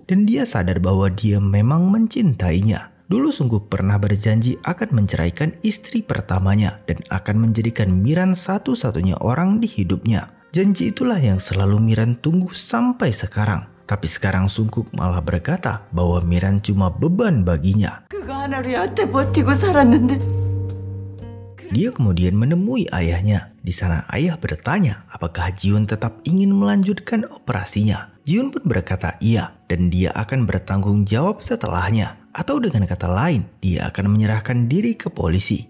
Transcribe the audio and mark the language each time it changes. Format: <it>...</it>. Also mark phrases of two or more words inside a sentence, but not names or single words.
<id>Dan dia sadar bahwa dia memang mencintainya. Dulu Sungkook pernah berjanji akan menceraikan istri pertamanya dan akan menjadikan Miran satu-satunya orang di hidupnya. Janji itulah yang selalu Miran tunggu sampai sekarang. Tapi sekarang Sungkook malah berkata bahwa Miran cuma beban baginya.</id> <ko>그거 하나로 여태 버티고 살았는데.</ko> <id>Dia kemudian menemui ayahnya. Di sana ayah bertanya apakah Ji-hoon tetap ingin melanjutkan operasinya. Ji-hoon pun berkata iya dan dia akan bertanggung jawab setelahnya. Atau dengan kata lain, dia akan menyerahkan diri ke polisi.</id>